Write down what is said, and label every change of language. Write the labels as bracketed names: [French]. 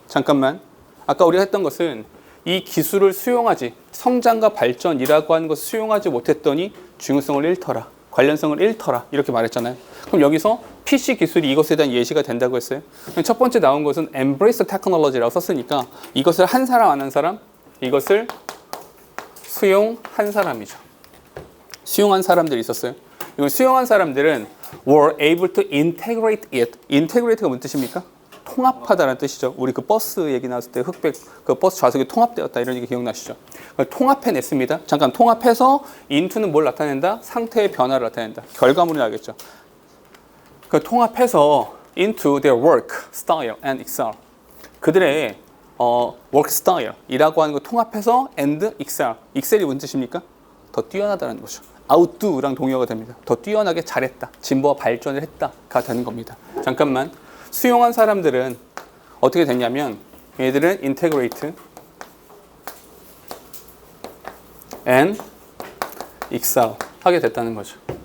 [Korean] 잠깐만 아까 우리가 했던 것은 이 기술을 수용하지 성장과 발전이라고 하는 것을 수용하지 못했더니 중요성을 잃더라. 관련성을 잃더라. 이렇게 말했잖아요. 그럼 여기서 PC 기술이 이것에 대한 예시가 된다고 했어요. 첫 번째 나온 것은 embrace technology라고 썼으니까 이것을 한 사람 안 한 사람? 이것을 수용한 사람이죠. 수용한 사람들이 있었어요. 이건 수용한 사람들은 [English] were able to integrate it. [Korean] integrate가 무슨 뜻입니까? 통합하다라는 뜻이죠. 우리 그 버스 얘기 나왔을 때 흑백 그 버스 좌석이 통합되었다 이런 얘기 기억나시죠? 통합해냈습니다. 잠깐 통합해서 into는 뭘 나타낸다? 상태의 변화를 나타낸다. 결과물이 나겠죠. 그 통합해서 [English] into their work, style and excel. [Korean] 그들의 work style이라고 하는 거 통합해서 and excel. excel이 무슨 뜻입니까? 더 뛰어나다는 거죠. outdo랑 동의어가 됩니다. 더 뛰어나게 잘했다. 진보와 발전을 했다가 되는 겁니다. 잠깐만. 수용한 사람들은 어떻게 됐냐면 얘들은 integrate and excel 하게 됐다는 거죠.